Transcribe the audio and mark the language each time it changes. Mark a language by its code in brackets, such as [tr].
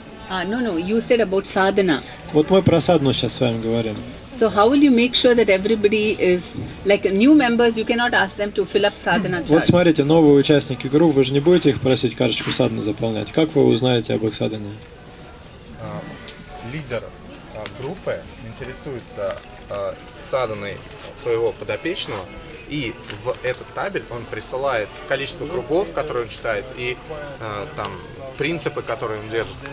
[en] No, you said about sadhana. [ru] Вот мы про садну сейчас с вами говорим. [en] So how will you make sure that everybody is, like new members, you cannot ask them to fill up sadhana charts. [ru] Вот смотрите, новые участники групп, вы же не будете их просить карточку садны заполнять. Как вы узнаете об их садане? Лидер группы интересуется саданой своего подопечного, и в этот табель он присылает количество кругов, которые он читает, и там принципы, которые он держит.